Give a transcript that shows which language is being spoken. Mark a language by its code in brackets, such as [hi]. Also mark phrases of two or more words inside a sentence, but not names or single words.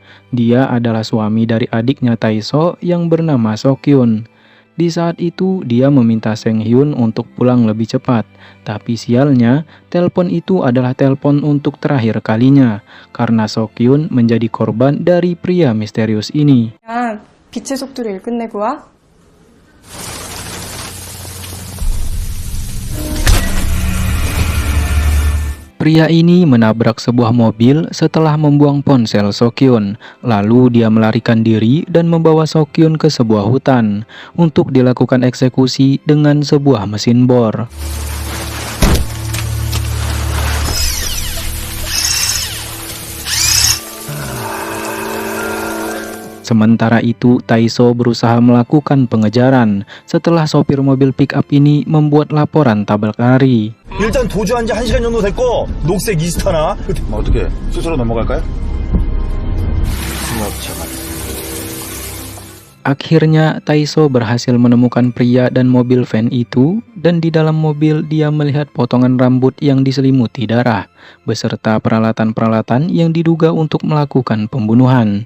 [id] Dia adalah suami dari adiknya Taiso yang bernama Sokyun. Di saat itu, dia meminta Seng Hyun untuk pulang lebih cepat. Tapi sialnya, telepon itu adalah telepon untuk terakhir kalinya. Karena Sokyun menjadi korban dari pria misterius ini. [ko] 빛의 속도로 일 끝내고 와. [id] Pria ini menabrak sebuah mobil setelah membuang ponsel Sokyun. Lalu dia melarikan diri dan membawa Sokyun ke sebuah hutan untuk dilakukan eksekusi dengan sebuah mesin bor. Sementara itu, Taiso berusaha melakukan pengejaran setelah sopir mobil pick-up ini membuat laporan tabrak lari. [ko] 일단 도주한 지 1시간 정도 됐고 녹색 이스타나 어떻게 수소로 넘어갈까요? [id] Akhirnya Taiso berhasil menemukan pria dan mobil van itu, dan di dalam mobil dia melihat potongan rambut yang diselimuti darah beserta peralatan-peralatan yang diduga untuk melakukan pembunuhan.